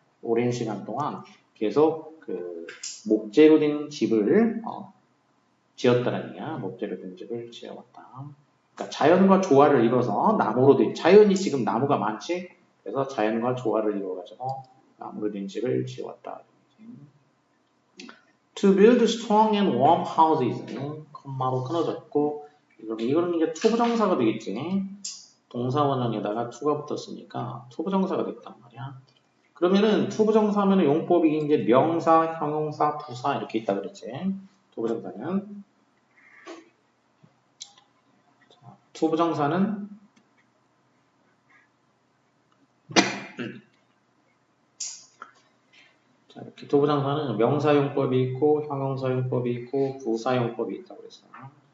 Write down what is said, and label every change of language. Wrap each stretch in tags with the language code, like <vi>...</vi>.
<ko>오랜 시간 동안 계속 그 목재로 된 집을 지었다는 얘기야. 목재로 된 집을 지어왔다. 그러니까 자연과 조화를 이뤄서 나무로 된 자연이 지금 나무가 많지. 그래서 자연과 조화를 이루어가지고 나무로 된 집을 지어왔다.</ko> <en>To build strong and warm houses.</en> <ko>콤마로 끊어져 있고 이거는 이제 투부정사가 되겠지. 동사 원형에다가 to가 붙었으니까 투부정사가 됐단 말이야. 그러면은 투부정사면 용법이 이제 명사, 형용사, 부사 이렇게 있다 그랬지. 투부정사는 투부정사는 자, 이렇게 투부정사는 명사용법이 있고 형용사용법이 있고 부사용법이 있다고 그랬어요.</ko>